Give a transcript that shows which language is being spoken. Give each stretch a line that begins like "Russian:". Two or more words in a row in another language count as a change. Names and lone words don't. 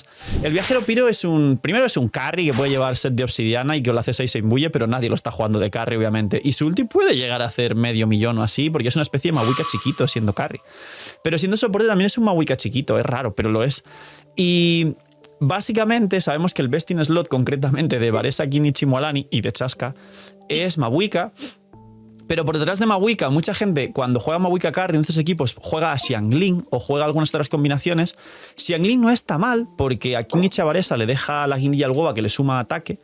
Spanish: El viajero piro primero es un carry que puede llevar set de obsidiana y que lo hace 6 se imbuye, pero nadie lo está jugando de carry, obviamente. Y su ulti puede llegar a hacer medio millón o así, porque es una especie de Mahuika chiquito siendo carry. Pero siendo soporte también es un Mahuika chiquito, es raro, pero lo es. Y básicamente sabemos que el
English: best in slot,
Spanish: concretamente de Varesa, Kinich y Mualani, y de Chaska, es Mahuika. Pero por detrás de Mahuika, mucha gente cuando juega Mahuika carry en estos equipos juega a Xiangling o juega algunas otras combinaciones. Xiangling no está mal porque a Kinich y a Varesa le deja la guindilla al hueva que le suma ataque.